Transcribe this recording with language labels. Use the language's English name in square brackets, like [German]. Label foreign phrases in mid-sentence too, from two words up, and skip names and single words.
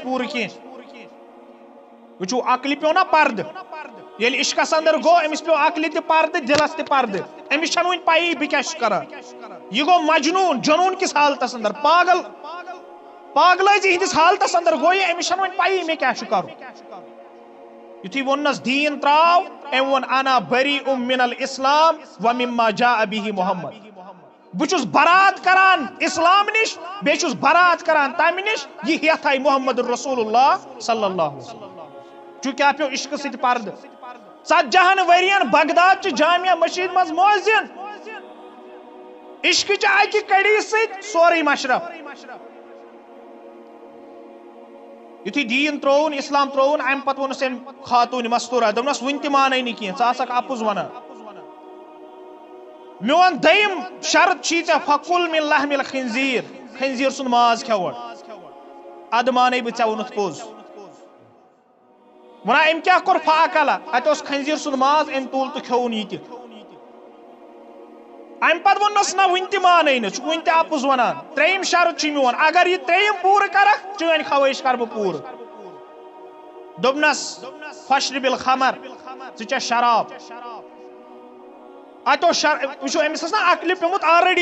[Kashmiri] پوٗرٕ کینٛہہ وٕچھِو عقلہِ پیوٚو نا پردٕ ییٚلہِ عشقس اندر گوٚو أمِس پیوٚو عقلہِ تہِ پردٕ دِلس تہِ پردٕ أمِس چھنہٕ وۄنۍ پیی بہٕ کیاہ چھُس کران یہِ گوٚو مجنوٗن جنوٗن کِس حالتس اندر پاگلٲزی ہندس حالتس اندر گوٚو یہِ أمِس چھنہٕ وۄنۍ پیی مےٚ کیاہ چھُ کرُن یُتھُے ووٚننس دیٖن تراو أمۍ ووٚن [Arabic] انا بریء من الاسلام ومما جاء به محمد [Kashmiri] بہٕ چھُس برات کران اسلام نش بیٚیہِ چھُس برات کران تمہِ نش یہِ ہیٚتھ آیہِ محمد رسول اللہ صلی اللہ علیہ وسلم چونکہ کیاہ پیو عشقہٕ سۭتۍ پردٕ 40 ؤرین بغداد چہِ جامع مسجد منٛز مؤذن عشقہٕ چہِ اکہِ کڑی سۭتۍ سورُے مشرف یُتھُے دیٖن ترٛووُن اسلام ترٛووُن امہِ پتہٕ ووٚنُس أمۍ خاتوٗنہِ مستوٗرا دوٚپنس وُنہِ تہِ مانے نہٕ کینٛہہ ژٕ آسکھ اپُز ونان میون دوٚیِم شرط چھی ژےٚ [Arabic] فکُل من لحم الخنزیٖر [Kashmiri] خنزیٖر سُنٛد ماز کھٮ۪وُن ادٕ مانے بہٕ ژےٚ ووٚنُتھ پوٚز ونان أمۍ کیاہ کوٚر فاقلا اتہِ اوس خنزیٖر سُنٛد ماز أمۍ تُل تہٕ کھیوٚوُن یہِ تہِ امہِ پتہٕ ووٚننس نہ وُنہِ تہِ مانے نہٕ ژٕ وُنہِ تہِ اپُز ونان ترٛیٚیِم شرط چھُ میون اگر یہِ ترٛیٚیِم پوٗرٕ کرکھ چٲنۍ خوٲہش کرٕ بہٕ پوٗرٕ دوٚپنس [Arabic] فشرب الخمر [Kashmiri] ژٕ چےٚ شراب اتہِ اوس وٕچھو أمِس ٲس نا عقلہِ پیوٚمُت آلریڈی